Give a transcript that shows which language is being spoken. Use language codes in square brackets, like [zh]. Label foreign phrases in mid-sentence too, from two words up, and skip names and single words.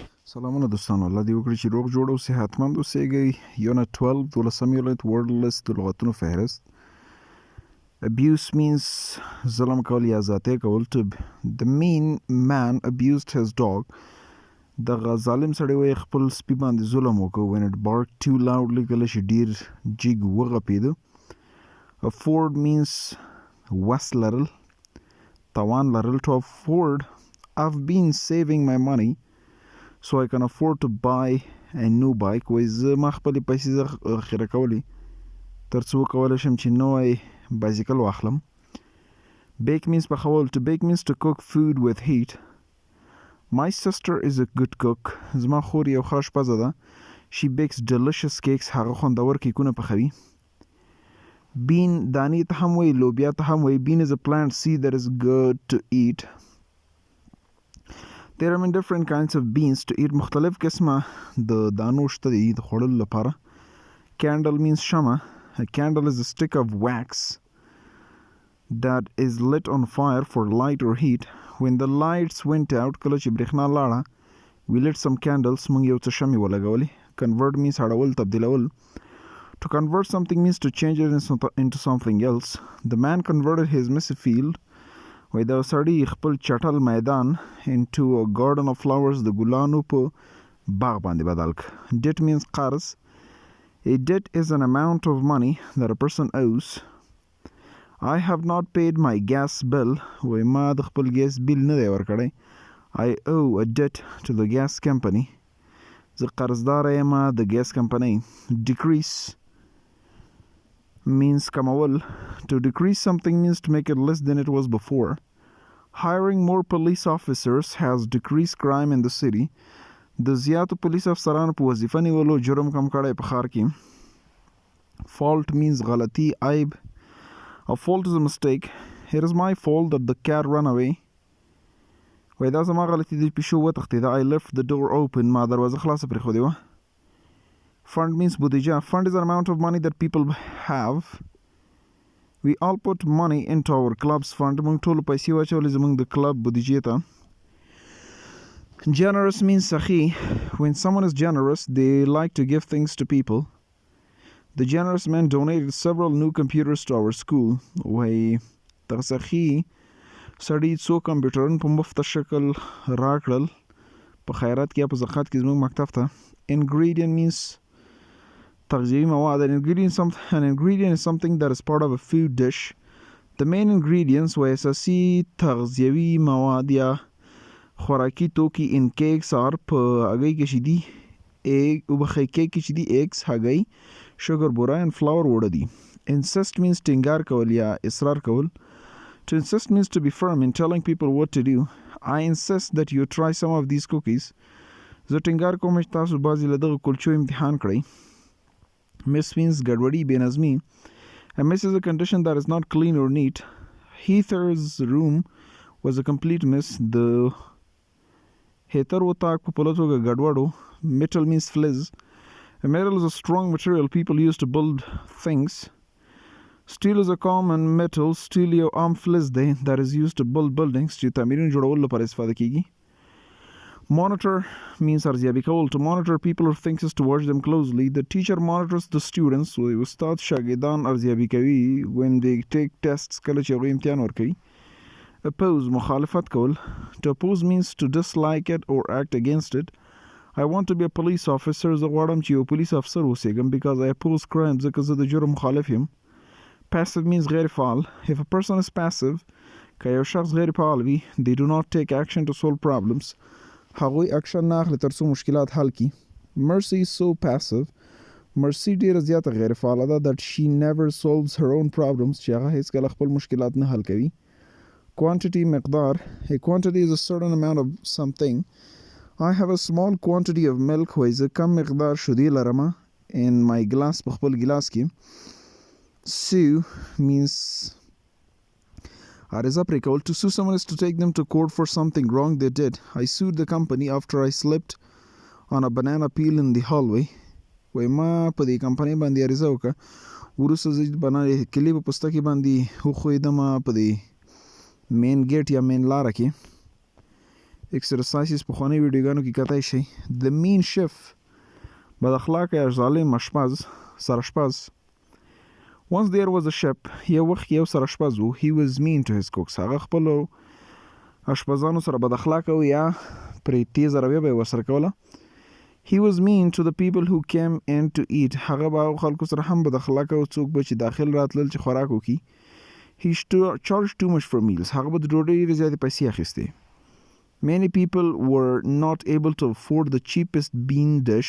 [ps] سلامونه دوستانو، الله دې وکړي چې روغ جوړ او صحتمند اوسئ. یونټ 12 دولسم یونټ ورډ لست د لغتونو فهرست. [en] Abuse means [ps] ظلم کول یا زیاتی کول. [en] The mean man abused his dog. [ps] دغه ظالم سړی وایي خپل سپي باندې ظلم وکړ. [en] When it barked too loudly [ps] کله چې ډېر جګ وغپېده. [en] Afford means [ps] وس لرل، توان لرل. [en] To afford, I've been saving my money so I can afford to buy a new bike. [ps] وایي زه ما خپلې پیسې ذخیره کولې تر څو وکولی شم چې نوی بایسکل واخلم. [en] Bake means پخول. To bake means to cook food with heat. My sister is a good cook. [ps] زما خور یو ښه اشپزه ده. [en] She bakes delicious cakes. [ps] هغه خوندور کیکونه پخوي. Bean دانې ته هم وایي، لوبیا ته هم وایي. [en] Bean is a plant seed that is good to eat. There are many different kinds of beans to eat. [ps] مختلف قسمه د دانو شته دي د خوړلو لپاره. [en] Candle means شمع. A candle is a stick of wax that is lit on fire for light or heat. When the lights went out, [ps] کله چې برېښنا لاړه, [en] we lit some candles. [ps] موږ یو څه شمعې ولګولې. [en] Convert means [ps] اړول، تبدیلول. [en] To convert something means to change it into something else. The man converted his messy field. [ps] وای دا سړی خپل چټل میدان [en] into a garden of flowers. [ps] د ګلانو په باغ باندې بدل ک. [en] Debt means قرض. A debt is an amount of money that a person owes. I have not paid my gas bill. [ps] وای ما د خپل ګیس بیل نه دی ورکړی. [en] I owe a debt to the gas company. [ps] زه قرضدار یم د ګیس کمپنۍ. [en] Decrease means کمول. To decrease something means to make it less than it was before. Hiring more police officers has decreased crime in the city. [ps] د زیاتو پولیس افسرانو په وظیفه نیولو جرم کم کړی په ښار کې. [en] Fault means [ps] غلطي، عیب. [en] A fault is a mistake. It is my fault that the cat ran away. [ps] وای دا زما غلطي دی، پیشو وتښتېده. [en] I left the door open. [ps] ما دروازه خلاصه پرېښودې وه. [en] Fund means بودیجه. Fund is an amount of money that people have. We all put money into our club's fund. [ps] موږ ټولو پیسې واچولې زموږ د کلب بودیجې ته. [en] Generous means سخي. When someone is generous, they like to give things to people. The generous man donated several new computers to our school. [ps] وای دغه سخي سړي څو کمپیوټرونه په مفته شکل راکړل په خیرات کې یا په زکات کې زموږ مکتب ته. [en] Ingredient means [ps] تغذیوي مواد. [en] An ingredient is something that is part of a food dish. The main ingredients [ps] وای اساسي تغذیوي مواد یا خوراکي توکي [en] in cakes are [ps] په هګۍ کې چې دي وبخښئ کیک کې چې دي eggs، هګۍ، sugar، بوره [en] and flour [ps] وړه دي. [en] Insist means [ps] ټینګار کول یا اصرار کول. [en] To insist means to be firm in telling people what to do. I insist that you try some of these cookies. [ps] زه ټینګار کوم چې تاسو بعضې له دغه کلچو امتحان کړئ. [en] Miss means [ps] ګډوډي، بې نظمي. [en] A mess is a condition that is not clean or neat. Heather's room was a complete mess. [ps] The هیتر وطاق په پوره توګه ګډوډ و. [en] Metal means فلز. A metal is a strong material people use to build things. Steel is a common metal. Steel [ps] یو عام فلز دی [en] that is used to build buildings [ps] چې تعمیرونه جوړولو لپاره استفاده کیږي. [en] Monitor means [ps] ارزیابي کول. [en] To monitor people or things is to watch them closely. The teacher monitors the students. [ps] استاد شاګردان ارزیابي کوي [en] when they take tests [ps] کله چې هغوی امتحان ورکوي. Oppose مخالفت کول. [en] To oppose means to dislike it or act against it. I want to be a police officer. [ps] زه غواړم چې یو پولیس افسر اوسېږم [en] because I oppose crime. [ps] ځکه زه د جرم مخالف یم. [en] Passive means [ps] غیر فعال. [en] If a person is passive, [ps] که یو شخص غیر فعال وي, [en] they do not take action to solve problems. [ps] هغوی اکشن نه اخلي تر څو مشکلات حل کړي. [en] Mercy is so passive. Mercy [ps] ډېره زیاته غیر فعاله ده [en] that she never solves her own problems. [ps] چې هغه هیڅکله خپل مشکلات نه حل کوي. Quantity مقدار. [en] A quantity is a certain amount of something. I have a small quantity of milk. [ps] وای زه کم مقدار شیدې لرم [en] in my glass [ps] په خپل ګلاس کې. [en] Sue means [ps] عرضه پرې کول. [en] To sue someone is to take them to court for something wrong they did. I sued the company after I slipped on a banana peel in the hallway. [ps] وای ما په دې کمپنۍ باندې عرضه وکړه وروسته زه بنانې کلي په پوستکي باندې وښویدم په دې مین ګیټ یا مین لاره کې. exercises پخوانی ویډیوګانو کې کتای شي. [en] The mean chef [ps] بد اخلاقه یا ظالم سراشپز. [en] Once there was a chef, [ps] یو وخت یو سراشپز و. [en] He was mean to his cooks. [ps] هغه خپلو اشپزانو سره بد اخلاقه و یا پرې تیز رویه به یې ورسره کوله. [en] He was mean to the people who came in to eat. [ps] هغه به هغو خلکو سره هم بد اخلاقه و څوک به چې داخل راتلل چې خوراک وکړي. [en] He charged too much for meals. [ps] هغه به د ډوډۍ ډېرې زیاتې پیسې اخیستې. [en] Many people were not able to afford the cheapest bean dish.